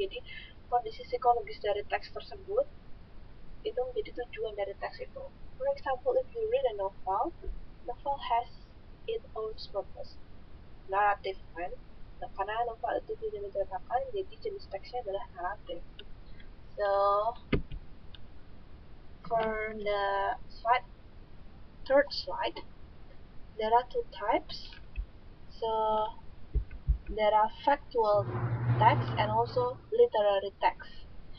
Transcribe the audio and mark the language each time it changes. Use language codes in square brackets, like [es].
[id] Jadi, kondisi psikologis dari teks tersebut itu menjadi tujuan dari teks itu. [en] For example, if you read a novel has its own purpose. Narrative kan? [id] Nah, karena novel itu tidak menceritakan, jadi jenis teksnya adalah naratif. [en] So, for the third slide, there are two types. So, there are factual text and also literary text.